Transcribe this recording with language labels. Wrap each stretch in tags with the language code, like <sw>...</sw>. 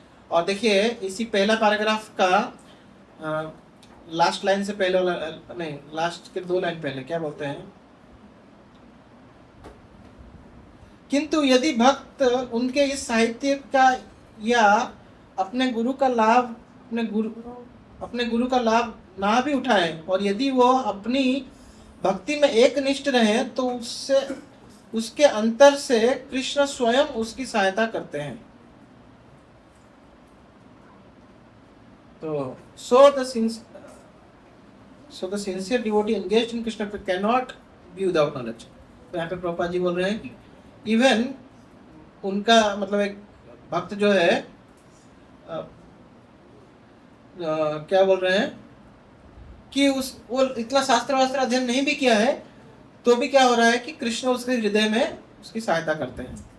<hi>और देखिए इसी पहला पैराग्राफ का लास्ट लाइन से पहले नहीं, लास्ट के 2 लाइन पहले क्या बोलते हैं, किंतु यदि भक्त उनके इस साहित्य का या अपने गुरु का लाभ अपने गुरु का लाभ ना भी उठाए, और यदि वो अपनी भक्ति में एक निष्ठ रहे, तो उसके अंतर से कृष्ण स्वयं उसकी सहायता करते हैं।</hi> <en>तो so the sincere devotee engaged in Krishna cannot be without knowledge।</en> <hi>तो यहाँ पे प्रभुपाद जी बोल रहे हैं कि इवन उनका मतलब एक भक्त जो है क्या बोल रहे हैं कि वो इतना शास्त्र वास्त्र अध्ययन नहीं भी किया है, तो भी क्या हो रहा है कि कृष्ण उसके हृदय में उसकी सहायता करते हैं।</hi>